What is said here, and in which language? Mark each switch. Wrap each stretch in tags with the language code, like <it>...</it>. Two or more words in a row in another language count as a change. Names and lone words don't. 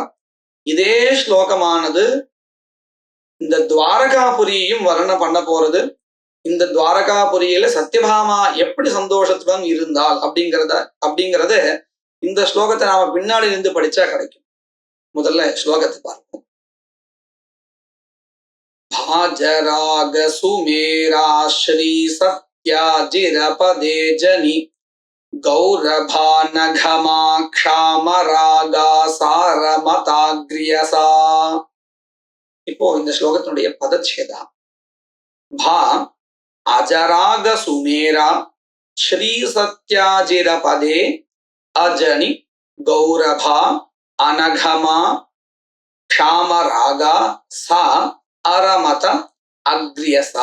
<ta>இதே ஸ்லோகமானது இந்த துவாரகாபுரியையும் வர்ணனை பண்ண போறது. இந்த துவாரகாபுரியில சத்யபாமா எப்படி சந்தோஷத்துடன் இருந்தால் அப்படிங்கிறத இந்த ஸ்லோகத்தை நாம பின்னாடி இருந்து படிச்சா கிடைக்கும். முதல்ல ஸ்லோகத்தை பார்ப்போம்.</ta> <sa>भाजराग सुमेरा श्री सत्याजिरपदे जनि गौरभानघमा क्षामरागा सारमताग्रियसा.</sa> <ta>இப்போ இந்த ஸ்லோகத்தினுடைய பதச்சேதா.</ta> <sa>भा अजराग सुमेरा श्री सत्याजिरपदे अजनि गौरभा अनघमा क्षामरागा सा अरमत अग्रियसा.</sa>